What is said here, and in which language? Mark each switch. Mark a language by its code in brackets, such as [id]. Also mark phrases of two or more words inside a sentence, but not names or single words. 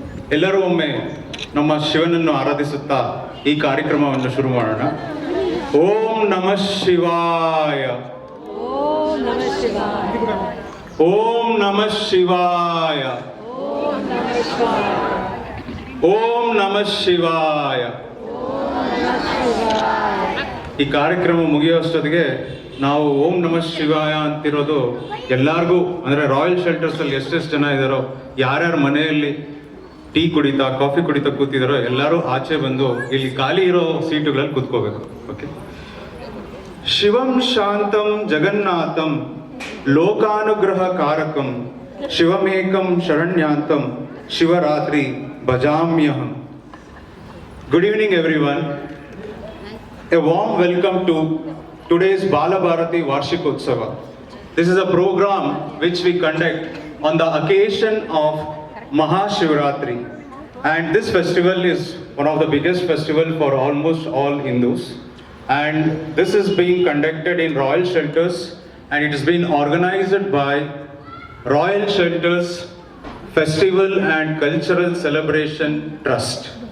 [kn] ಎಲ್ಲರೂ ಒಮ್ಮೆ ನಮ್ಮ ಶಿವನನ್ನು ಆರಾಧಿಸುತ್ತಾ ಈ ಕಾರ್ಯಕ್ರಮವನ್ನು ಶುರು ಮಾಡೋಣ. [sa] ಓಂ ನಮಃ ಶಿವಾಯ. ಓಂ ನಮಃ ಶಿವಾಯ. ಓಂ ನಮಃ ಶಿವಾಯ. ಓಂ ನಮಃ ಶಿವಾಯ. ಓಂ ನಮಃ ಶಿವಾಯ. [kn] ಈ ಕಾರ್ಯಕ್ರಮ ಮುಗಿಯುವಷ್ಟೊತ್ತಿಗೆ ನಾವು [sa] ಓಂ ನಮಃ ಶಿವಾಯ [kn] ಅಂತಿರೋದು ಎಲ್ಲರಿಗೂ, ಅಂದರೆ ರಾಯಲ್ ಶೆಲ್ಟರ್ಸಲ್ಲಿ ಎಷ್ಟೆಷ್ಟು ಜನ ಇದ್ದಾರೋ, ಯಾರ್ಯಾರ ಮನೆಯಲ್ಲಿ ಟೀ ಕುಡಿತಾ ಕಾಫಿ ಕುಡಿತಾ ಕೂತಿದಾರೋ ಎಲ್ಲರೂ ಆಚೆ ಬಂದು ಇಲ್ಲಿ ಖಾಲಿ ಇರೋ ಸೀಟುಗಳಲ್ಲಿ ಕೂತ್ಕೋಬೇಕು. ಓಕೆ. [sa] ಶಿವಂ ಶಾಂತಂ ಜಗನ್ನಾಥಂ ಲೋಕಾನುಗ್ರಹ ಕಾರಕಂ ಶಿವಮೇಕಂ ಶರಣ್ಯಾಂತಂ ಶಿವರಾತ್ರಿ ಭಜಾಮ್ಯಹಂ. [en] Good evening everyone. A warm welcome to today's Balabharati Varshikotsava. This is a program which we conduct on the occasion of Mahashivratri, and this festival is one of the biggest festival for almost all Hindus, and this is being conducted in Royal Shelters, and it has been organized by Royal Shelters Festival and Cultural Celebration Trust.